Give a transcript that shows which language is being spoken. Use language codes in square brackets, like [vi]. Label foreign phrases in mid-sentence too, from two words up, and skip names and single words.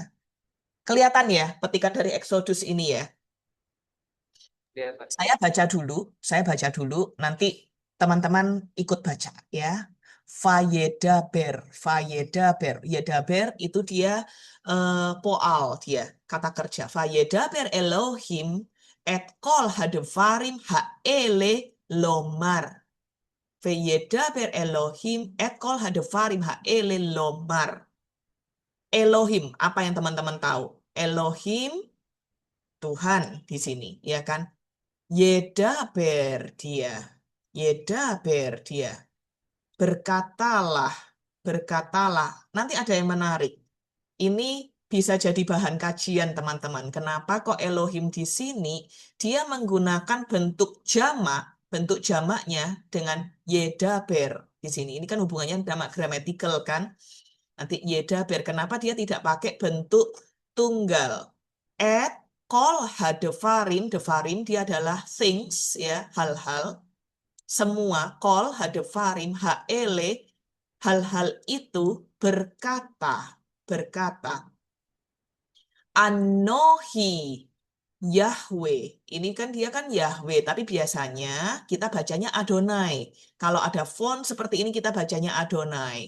[id] Kelihatan ya petikan dari Exodus ini ya. Kelihatan. Saya baca dulu, nanti teman-teman ikut baca ya. Fayedaber. Yedaber itu dia poal dia, kata kerja. [he] וידבר אלוהים את כל הדברים האלה לאמור. וידבר אלוהים את כל הדברים האלה לאמור. [id] Elohim, apa yang teman-teman tahu? Elohim, Tuhan di sini, ya kan? Yedaber dia. Berkatalah. Nanti ada yang menarik. Ini bisa jadi bahan kajian teman-teman. Kenapa kok Elohim di sini dia menggunakan bentuk jamaknya dengan yedaber di sini. Ini kan hubungannya jamak gramatikal kan? Nanti yedaber. Kenapa dia tidak pakai bentuk tunggal? [he] את כל הדברים, [id] defarim dia adalah things ya, hal-hal. Semua [he] כל הדברים האלה, [id] hal-hal itu berkata, [he] אנכי יהוה. [id] Ini kan dia kan Yahweh, tapi biasanya kita bacanya Adonai. Kalau ada font seperti ini kita bacanya Adonai.